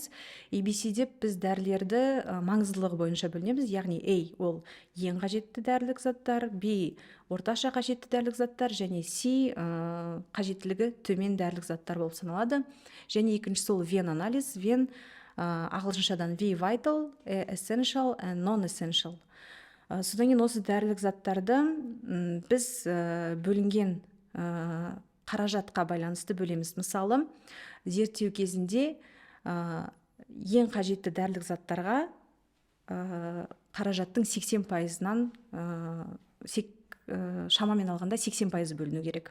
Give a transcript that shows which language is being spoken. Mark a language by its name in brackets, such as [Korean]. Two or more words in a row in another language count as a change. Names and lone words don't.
[Kazakh] ABC деп біз дәрілерді маңыздылығы бойынша бөлінеміз. Яғни A ол ең қажетті дәрілік заттар, B орташа қажетті дәрілік заттар, және C қажеттілігі төмен дәрілік заттар болып саналады. Және екіншісі ол VEN анализ. VEN ағылшыншадан [English] V vital, essential and non-essential. [Kazakh] Содан кейін осы дәрілік заттарды біз бөлінген қаражатқа байланысты бөлеміз. Мысалы, зерттеу кезінде ең қажетті дәрілік заттарға қаражаттың 80%-нан шамамен алғанда 80% бөліну керек.